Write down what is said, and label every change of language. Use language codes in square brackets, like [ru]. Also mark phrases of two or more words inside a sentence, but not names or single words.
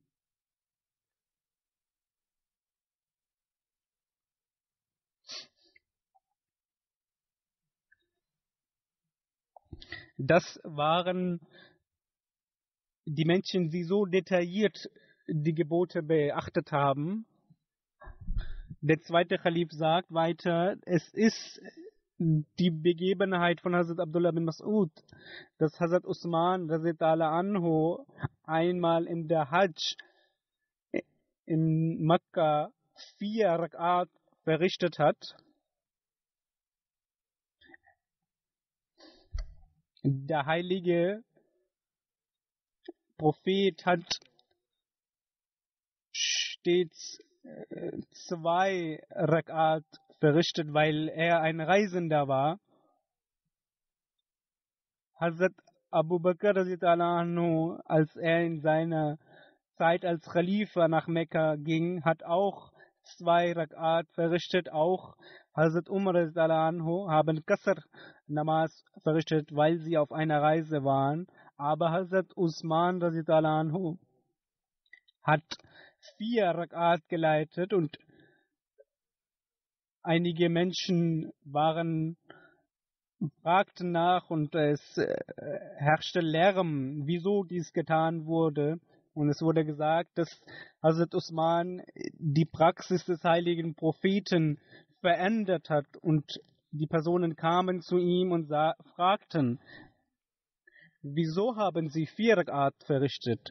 [de] Das waren die Menschen, die so detailliert die Gebote beachtet haben. Der zweite Khalif sagt weiter, es ist die Begebenheit von Hazrat Abdullah bin Mas'ud, dass Hazrat Usman [ar] رضي الله عنه [de] einmal in der Hajj in Mekka 4 Rak'at verrichtet hat. Der heilige Prophet hat stets 2 Rak'at verrichtet, weil er ein Reisender war. Hazrat Abu Bakr [ar] رضي الله عنه, [de] als er in seiner Zeit als Khalifa nach Mekka ging, hat auch 2 Rak'at verrichtet. Auch Hazrat Umar [ar] رضي الله عنه [de] haben [ur] قصر نماز [de] verrichtet, weil sie auf einer Reise waren. Aber Hazrat Usman [ar] رضي الله عنه [de] hat 4 Rak'at geleitet und einige Menschen fragten nach und es herrschte Lärm, wieso dies getan wurde. Und es wurde gesagt, dass Hazrat Usman die Praxis des heiligen Propheten verändert hat und die Personen kamen zu ihm und fragten, wieso haben Sie 4 Rakat verrichtet?